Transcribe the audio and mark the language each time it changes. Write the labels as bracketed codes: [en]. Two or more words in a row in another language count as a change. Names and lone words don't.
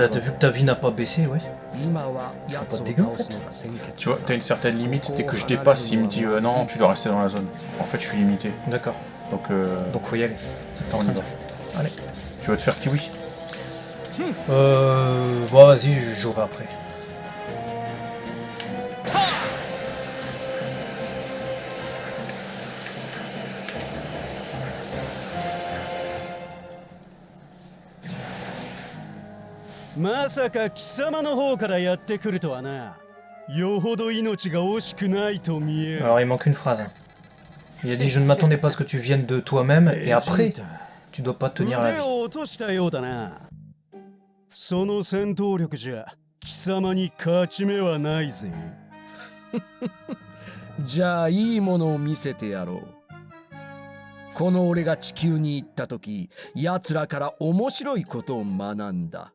[fr] t'as vu que ta vie n'a pas baissé, ouais. Il faut pas de dégâts en fait. Tu vois, t'as une certaine limite. Dès que je dépasse, il me dit non, tu dois rester dans la zone. En fait, je suis limité. D'accord. Donc Donc faut y aller. on y va. Allez. Tu vas te faire kiwi? Bon vas-y, je jouerai après. [ja] まさか貴様の方からやってくるとはな。よほど命が惜しくないと見える。 [fr] Alors il manque une phrase. Il a dit je ne m'attendais pas à ce que tu viennes de toi-même et après tu dois pas tenir la [ja] 腕 [fr] vie. [ja] を落としたようだな。その戦闘力じゃ貴様に勝ち目はないぜ。じゃあいいものを見せてやろう。この俺が地球に行った時、奴らから面白いことを学んだ。